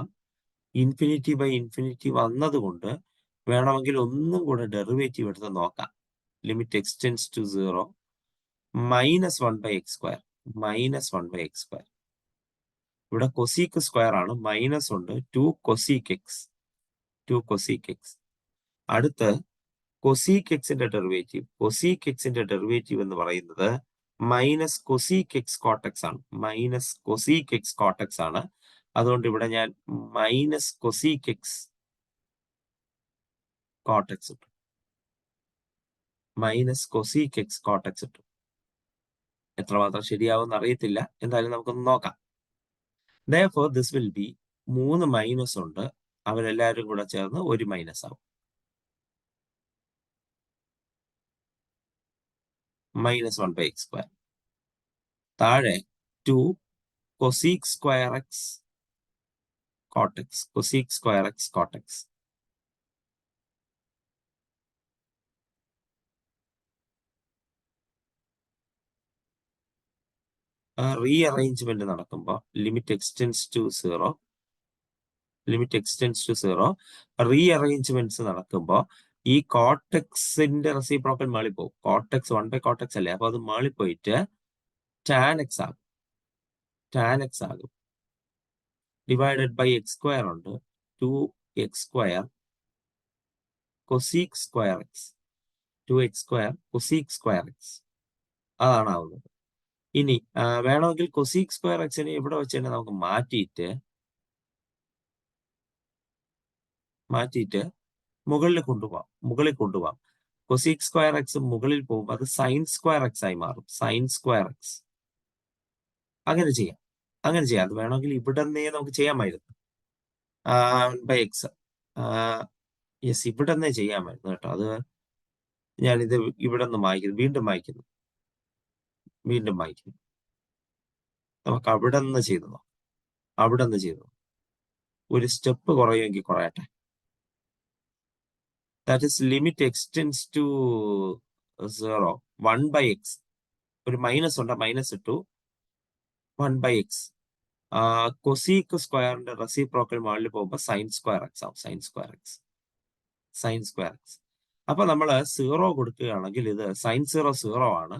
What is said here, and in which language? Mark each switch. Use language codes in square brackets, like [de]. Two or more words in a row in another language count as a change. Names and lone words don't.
[en] infinity by infinity [ml] വന്നതുകൊണ്ട് വേണമെങ്കിൽ ഒന്നും കൂടെ ഡെറിവേറ്റീവ് എടുത്ത് നോക്കാം. [en] limit extends to 0 -1/x². [ml] -1/x². ഇവിടെ [en] cosec square [ml] ആണ്, മൈനസ് ഉണ്ട്, 2 [en] cosec x. [ml] 2 [en] cosec x. [ml] അടുത്ത് കൊസീക് എക്സിന്റെ ഡെറിവേറ്റീവ്. കൊസീക് എക്സിന്റെ ഡെറിവേറ്റീവ് എന്ന് പറയുന്നത് [en] minus cosec x cot x [ml] ആണ്. [en] minus cosec x cot x ആണ്. [ml] അതുകൊണ്ട് ഇവിടെ ഞാൻ [en] minus cosec x cot x [ml] ഇട്ടു. [en] minus cosec x cot x ഇട്ടു. [ml] എത്രമാത്രം ശരിയാവുമെന്ന് അറിയത്തില്ല, എന്തായാലും നമുക്കൊന്ന് നോക്കാം. [en] Therefore this will be [ml] 3 മൈനസ് ഉണ്ട്, അവരെല്ലാവരും കൂടെ ചേർന്ന് ഒരു മൈനസ് ആവും. -1/x². [en] താഴെ 2 cosec square x cot x. Cosec square x cot x. റീഅറേഞ്ച്മെന്റ് നടക്കുമ്പോൾ limit extends to 0. limit extends to 0. [ml] റീഅറേഞ്ച്മെന്റ്സ് നടക്കുമ്പോൾ ഈ കോട്ടെക്സിന്റെ റെസിപ്രോക്കൽ മാളിപ്പോവും. കോട്ടെക്സ് 1/cot x അല്ലേ, അപ്പൊ അത് മാളിപ്പോയിട്ട് [en] tan x [ml] ആകും. [en] tan x ആകും. divided by x² ഉണ്ട്, 2x² cosec square x. 2x² cosec square x. അതാണ് ആവുന്നത്. [ml] ഇനി വേണമെങ്കിൽ [en] cosec square [ml] എക്സിനെ ഇവിടെ വെച്ച് തന്നെ നമുക്ക് മാറ്റിയിട്ട് മുകളിൽ കൊണ്ടുപോകാം. [en] cosec square x [ml] മുകളിൽ പോകുമ്പോൾ അത് [en] sine square x [ml] ആയി മാറും. [en] sine square x. അങ്ങനെ ചെയ്യാം. [ml] അത് വേണമെങ്കിൽ ഇവിടെ നിന്നേ നമുക്ക് ചെയ്യാമായിരുന്നു. [en] by x. [ml] യെസ്, ഇവിടെ നിന്നേ ചെയ്യാമായിരുന്നു കേട്ടോ. അത് ഞാനിത് ഇവിടെ നിന്ന് വീണ്ടും മായ്ക്കുന്നു. നമുക്ക് അവിടെ നിന്ന് ചെയ്തു. ഒരു സ്റ്റെപ്പ് കുറയുമെങ്കിൽ കുറയട്ടെ. [en] That is limit extends to 0. [ml] 1/x. ഒരു മൈനസ് ഉണ്ട്, മൈനസ് ഇട്ടു. 1/x. കൊസീക് സ്ക്വയറിന്റെ റെസിപ്രോക്കൽ മുകളിൽ പോകുമ്പോൾ [en] sine square x [ml] ആവും. [en] sine square x. [ml] അപ്പൊ നമ്മൾ 0 കൊടുക്കുകയാണെങ്കിൽ ഇത് സൈൻ 0 ആണ്.